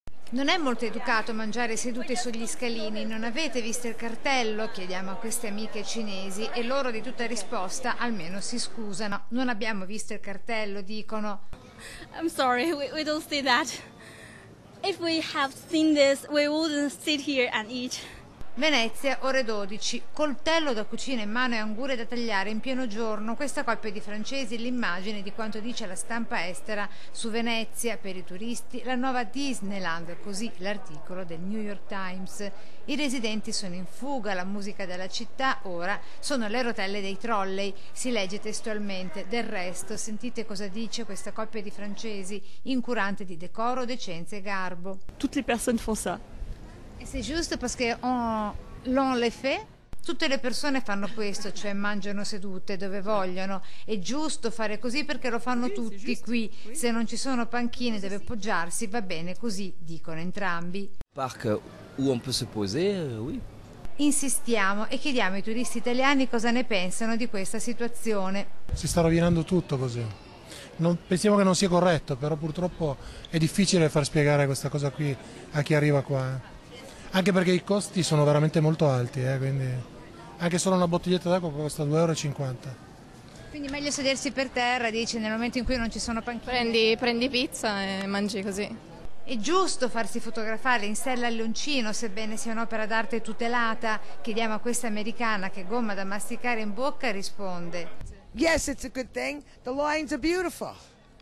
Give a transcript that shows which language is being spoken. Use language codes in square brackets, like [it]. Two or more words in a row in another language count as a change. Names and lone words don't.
[it] Non è molto educato mangiare sedute sugli scalini, non avete visto il cartello? Chiediamo a queste amiche cinesi e loro di tutta risposta almeno si scusano. Non abbiamo visto il cartello, dicono. [en] I'm sorry, we don't see that. If we have seen this, we wouldn't sit here and eat. [it] Venezia, ore 12. Coltello da cucina in mano e angurie da tagliare in pieno giorno. Questa coppia di francesi l'immagine di quanto dice la stampa estera su Venezia, per i turisti, la nuova Disneyland, così l'articolo del New York Times. I residenti sono in fuga, la musica della città ora sono le rotelle dei trolley. Si legge testualmente. Del resto, sentite cosa dice questa coppia di francesi, incurante di decoro, decenza e garbo. [fr] Toutes les personnes font ça. E c'est juste parce que l'on le fait? [it] Tutte le persone fanno questo, cioè mangiano sedute dove vogliono. È giusto fare così perché lo fanno tutti qui. Se non ci sono panchine dove poggiarsi va bene così, dicono entrambi. [fr] Parc où on peut se poser, oui. [it] Insistiamo e chiediamo ai turisti italiani cosa ne pensano di questa situazione. Si sta rovinando tutto così. Pensiamo che non sia corretto, però purtroppo è difficile far spiegare questa cosa qui a chi arriva qua. Anche perché i costi sono veramente molto alti, quindi anche solo una bottiglietta d'acqua costa 2,50 €. Quindi meglio sedersi per terra, dici, nel momento in cui non ci sono panchine. Prendi pizza e mangi così. È giusto farsi fotografare in sella al leoncino, sebbene sia un'opera d'arte tutelata? Chiediamo a questa americana che gomma da masticare in bocca risponde. [en] Yes, it's a good thing. The lions are beautiful.